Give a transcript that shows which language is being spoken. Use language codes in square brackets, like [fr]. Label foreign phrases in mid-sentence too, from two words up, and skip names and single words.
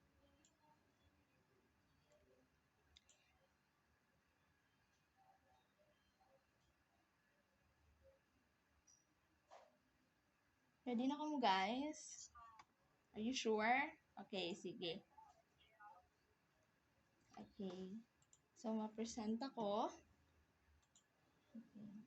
[hil] Ready na kamo, guys? [en] Are you sure? [hil] Okay, sige. Okay. So, ma-present ako. Okay.